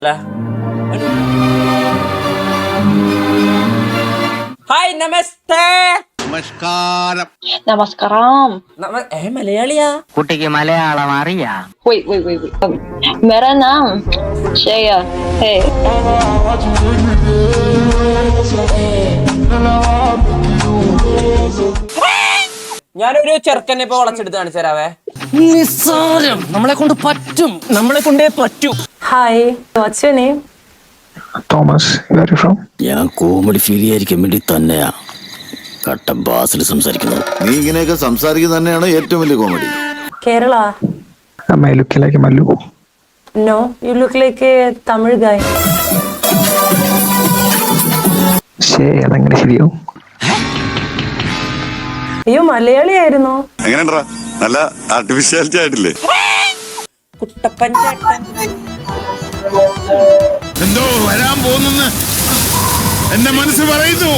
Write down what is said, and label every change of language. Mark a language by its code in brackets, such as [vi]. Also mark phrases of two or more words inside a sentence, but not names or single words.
[ml] ഹായ് നമസ്തേ. നമസ്കാരം. നമസ്കാരം. മലയാളിയാ? കുട്ടിക്ക് മലയാളം അറിയാ? [en] Wait. [hi] मेरा नाम श्रेया है. [ml] ഞാനൊരു ചെറുക്കനെ ഇപ്പൊ വളച്ചെടുത്ത് കാണിച്ചു തരാവേ. നിസ്സാരം, നമ്മളെ കൊണ്ട് പറ്റും, നമ്മളെ കൊണ്ടേ പറ്റൂ. [en] Hi, what's your name? തോമസ്. Where are you from? [ml] ഞാൻ കോമഡി ഫീൽ ചെയ്യാതിരിക്കാൻ വേണ്ടി തന്നെയാ കട്ട ബാസിൽ സംസാരിക്കുന്നത്. നീ ഇങ്ങനെയൊക്കെ സംസാരിക്കുന്നത് തന്നെയാണ് ഏറ്റവും വലിയ കോമഡി. കേരള? [en] Am I looking like a Mallu? No, you look like a Tamil guy. [ml] അതെങ്ങനെ ശരിയാവും? അയ്യോ, മലയാളി ആയിരുന്നോ? എങ്ങനെയാ? നല്ല ആർട്ടിഫിഷ്യാലിറ്റി ആയിട്ടില്ലേ? കുട്ടപ്പൻ ചേട്ടൻ എന്തോ വരാൻ പോകുന്നെന്ന് എന്റെ മനസ്സ് പറയുന്നു.